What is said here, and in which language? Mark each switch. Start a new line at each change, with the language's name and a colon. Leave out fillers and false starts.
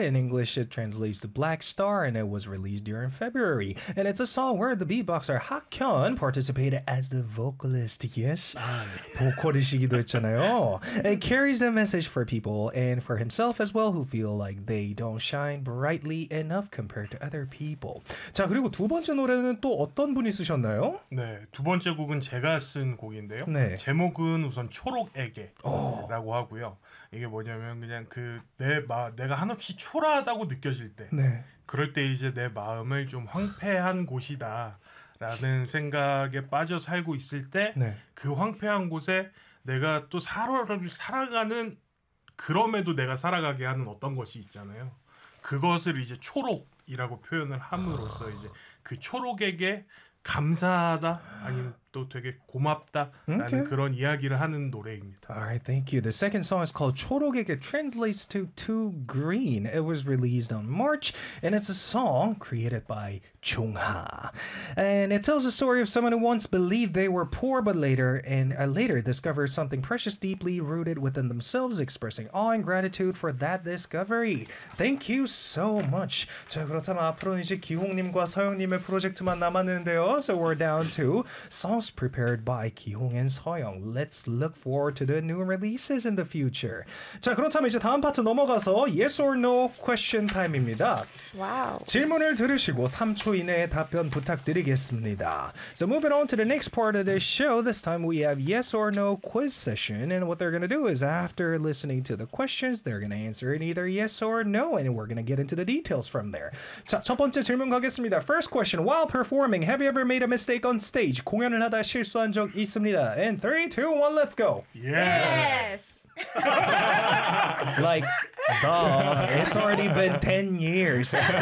English: In English, it translates to Black Star, and it was released during February. And it's a song where the beatboxer Hakyeon participated as the vocalist. Yes,
Korean: 보컬이시기도 했잖아요.
English: It carries a message for people and for himself as well who feel like they don't shine brightly enough compared to other people.
Korean: 자, 그리고 두 번째 노래는 또 어떤 분이 쓰셨나요? 네, 두 번째 곡은 제가 쓴 곡인데요. 네. 제목은 우선 초록에게 라고 하고요. 이게 뭐냐면 그냥 그 내가 한없이 초라하다고 느껴질 때 네. 그럴 때 이제 내 마음을 좀 황폐한 곳이다 라는 생각에 빠져 살고 있을 때 그 네. 황폐한 곳에 내가 또 살아가는 그럼에도 내가 살아가게 하는 어떤 것이 있잖아요. 그것을 이제 초록이라고 표현을 함으로써 이제 그 초록에게 감사하다 아니면 또 되게 고맙다라는
English: okay.
Korean: 그런 이야기를 하는 노래입니다.
English: All right, thank you. The second song is called 초록에게 translates to Too Green. It was released on March and it's a song created by 종하. And it tells the story of someone who once believed they were poor but later discovered something precious deeply rooted within themselves, expressing awe and gratitude for that discovery. Thank you so much.
Korean: 자, 그렇다면 앞으로는 이제 기홍님과 서영님의 프로젝트만 남았는데요.
English: So we're down to songs prepared by 기홍 and 서영. Let's look forward to the new releases in the future.
Korean: 자, 그렇다면 이제 다음 파트 넘어가서
English: yes or no question time
Korean: 입니다.
English: Wow.
Korean: 질문을 들으시고 3초 이내에 답변 부탁드리겠습니다.
English: So moving on to the next part of this show, this time we have yes or no quiz session. And what they're going to do is after listening to the questions, they're going to answer in either yes or no. And we're going to get into the details from there.
Korean: 자, 첫 번째 질문 가겠습니다.
English: First question, while performing, have you ever made a mistake on stage?
Korean: 공연을 하다 실수한 적 있습니다.
English: And 3, 2, 1, let's go. Yes. Like, duh, it's already been 10 years.